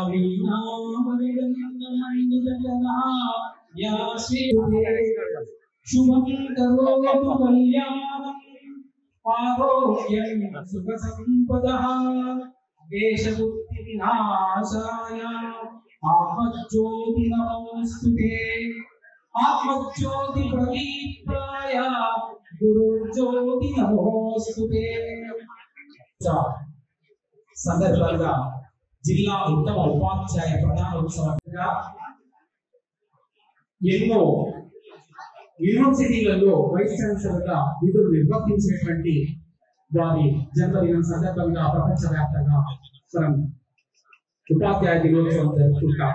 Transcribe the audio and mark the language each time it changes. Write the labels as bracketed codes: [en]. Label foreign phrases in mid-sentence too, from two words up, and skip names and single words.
[sa] वीणामणिगन्धमण्डितजना या श्रीये शुभं करोतु कल्याणम् आरोग्यं सुखसम्पदः देशबुद्धिविनाशाय आत्मज्योति नमोऽस्तुते आत्मज्योति प्रदीप्ताय गुरुज्योति नमोस्तुते [te] సందర్భంగా జిల్లా ఉత్తమ ఉపాధ్యాయ ప్రధానోత్సవంగా ఎన్నో యూనివర్సిటీలలో [en] vice chancellor [te] గా విధులు నిర్వర్తించినటువంటి వారి జన్మదినం సందర్భంగా ప్రపంచవ్యాప్తంగా మనం ఉపాధ్యాయ దినోత్సవం జరుపుకుంటాం.